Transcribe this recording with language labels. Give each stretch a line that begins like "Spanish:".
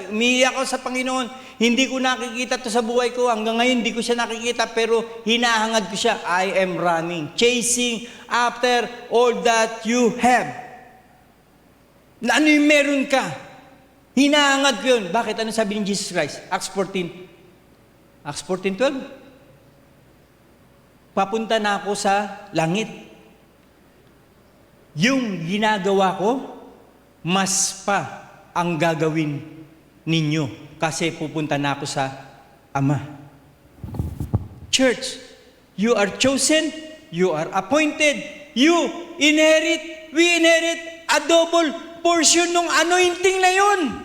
Filipino: Umiiyak ako sa Panginoon. Hindi ko nakikita to sa buhay ko. Hanggang ngayon, hindi ko siya nakikita. Pero hinahangad ko siya.
English: I am running, chasing after all that you have.
Filipino: Na ano yung meron ka? Hinahangad ko yun. Bakit? Ano sabi ni Jesus Christ? Acts 14. Acts 14:12. Papunta na ako sa langit. Yung ginagawa ko, mas pa ang gagawin ninyo kasi pupunta na ako sa Ama.
English: Church, you are chosen, you are appointed, you inherit, we inherit a double portion ng anointing
Filipino: na yun.